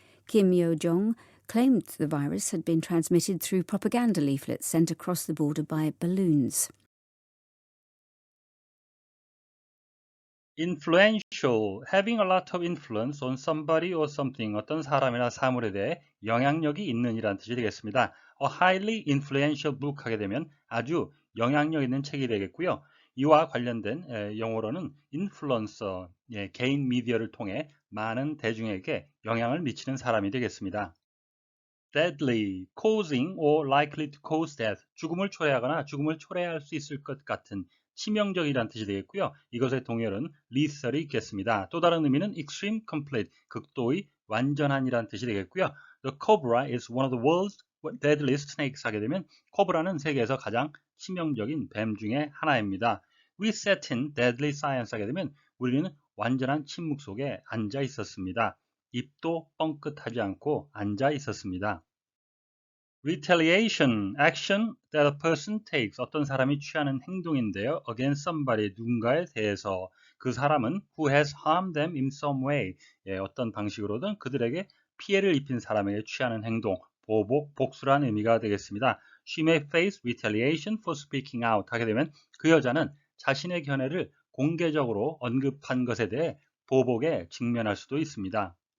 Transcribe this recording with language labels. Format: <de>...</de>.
<en>Kim Yo-jong claimed the virus had been transmitted through propaganda leaflets sent across the border by balloons. Influential, having a lot of influence on somebody or something,</en> <ko>어떤 사람이나 사물에 대해 영향력이 있는 이란 뜻이 되겠습니다.</ko> <en>A highly influential book</en> <ko>하게 되면 아주 영향력 있는 책이 되겠고요. 이와 관련된 영어로는 influencer, 개인 미디어를 통해 많은 대중에게 영향을 미치는 사람이 되겠습니다.</ko> <en>Deadly, causing or likely to cause death,</en> <ko>죽음을 초래하거나 죽음을 초래할 수 있을 것 같은 치명적이라는 뜻이 되겠고요. 이것의 동열은 lethal이 있겠습니다. 또 다른 의미는 extreme, complete, 극도의 완전한이라는 뜻이 되겠고요.</ko> <en>The cobra is one of the world's deadliest snakes</en> <ko>하게 되면 코브라는 세계에서 가장 치명적인 뱀 중에 하나입니다.</ko> <en>We sat in deadly silence</en> <ko>하게 되면 우리는 완전한 침묵 속에 앉아 있었습니다. 입도 뻥끗하지 않고 앉아 있었습니다.</ko> <en>Retaliation, action that a person takes,</en> <ko>어떤 사람이 취하는 행동인데요.</ko> <en>Against somebody,</en> <ko>누군가에 대해서 그 사람은</ko> <en>who has harmed them in some way,</en> <ko>어떤 방식으로든 그들에게 피해를 입힌 사람에게 취하는 행동, 보복, 복수라는 의미가 되겠습니다.</ko> <en>She may face retaliation for speaking out</en> <ko>하게 되면 그 여자는 자신의 견해를 공개적으로 언급한 것에 대해 보복에 직면할 수도 있습니다.</ko>